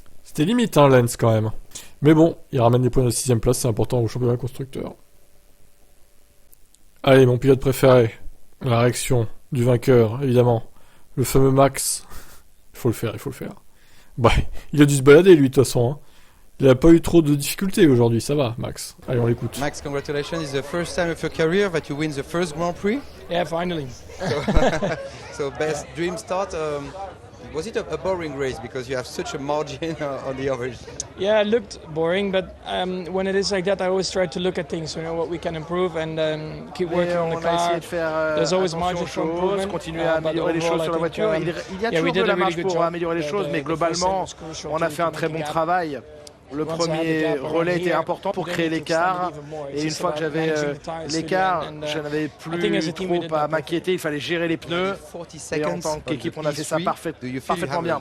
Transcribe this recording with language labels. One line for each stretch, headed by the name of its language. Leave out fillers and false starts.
French: C'était limite, hein, Lens, quand même. Mais bon, il ramène des points de 6ème place, c'est important au championnat constructeur. Allez, mon pilote préféré. La réaction du vainqueur, évidemment. Le fameux Max. Il faut le faire. Bah, il a dû se balader lui de toute façon. Hein. Il n'a pas eu trop de difficultés aujourd'hui, ça va, Max. Allez, on l'écoute.
English: Max, congratulations. It's the first time of your career that you win the first Grand Prix. Yeah, finally. So best dream start. Was it a boring race because you have such a margin on the others? Yeah, it looked boring, but when it is like that, I always try to look at things, what we can improve and keep working on the car. There's always margin for improvement.
French: Continuer à améliorer les choses sur la voiture. Il y a toujours de la marge pour améliorer les choses, mais globalement, on a fait un très bon travail. Le premier relais était important pour créer l'écart et une fois que j'avais l'écart, je n'avais plus trop à m'inquiéter, il fallait gérer les pneus et en tant qu'équipe on a fait ça parfaitement bien.